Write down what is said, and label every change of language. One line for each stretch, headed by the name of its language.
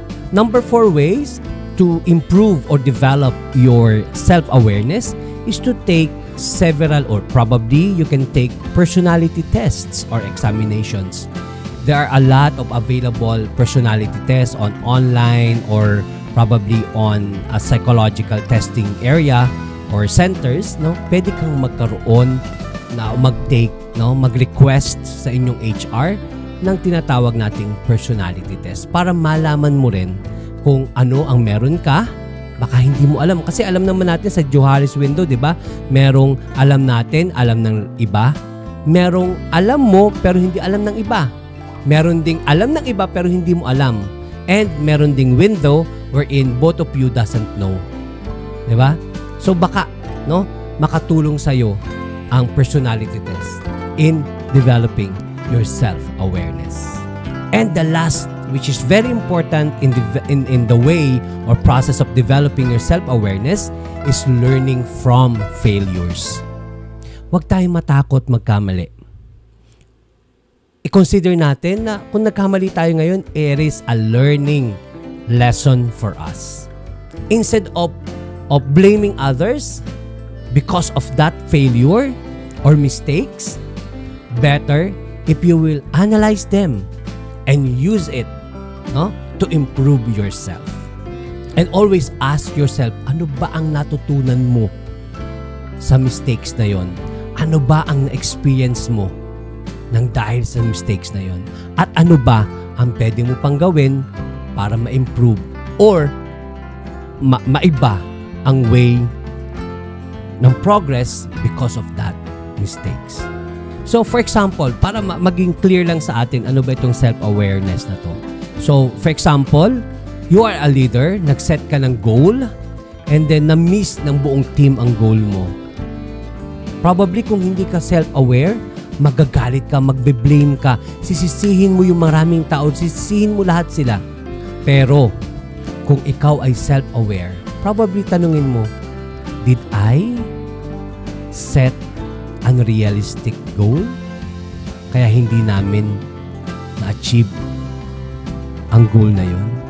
English: Number 4 ways to improve or develop your self-awareness is to take several, or probably you can take personality tests or examinations. There are a lot of available personality tests on online or probably on a psychological testing area or centers, no?
Filipino: Pwede kang magkaroon na mag-take, no, mag-request sa inyong HR ng tinatawag nating personality test para malaman mo rin kung ano ang meron ka. Baka hindi mo alam. Kasi alam naman natin sa Johari's Window, di ba? Merong alam natin, alam ng iba. Merong alam mo, pero hindi alam ng iba. Meron ding alam ng iba, pero hindi mo alam.
English: And
Filipino: meron ding
English: window wherein both of you doesn't know.
Filipino: Di ba?
English: So
Filipino: baka, no, makatulong sa'yo ang
English: personality test in developing your self-awareness. And the last, which is very important in the way or process of developing your self-awareness, is learning from failures.
Filipino: Huwag tayong matakot magkamali. I-consider natin na kung nagkamali tayo ngayon,
English: it is a learning lesson for us. Instead of blaming others because of that failure or mistakes, better if you will analyze them and use it, no, to improve yourself. And always ask yourself,
Filipino: ano ba ang natutunan mo sa mistakes na yon? Ano ba ang na-experience mo nang dahil sa mistakes na yon? At ano ba ang pwede mo pang gawin para ma-improve or maiba ang way ng progress
English: because of that mistakes?
Filipino: So, for example, para maging clear lang sa atin, ano ba itong self-awareness na to?
English: So, for example, you are a leader,
Filipino: nag-set ka ng goal,
English: and then
Filipino: na-miss ng buong team ang goal mo. Probably kung hindi ka self-aware, magagalit ka, magbe-blame ka, sisisihin mo yung maraming tao, sisisihin mo lahat sila. Pero, kung ikaw ay self-aware, probably tanungin mo,
English: did I set unrealistic goal?
Filipino: Kaya hindi namin na-achieve ang goal na yon.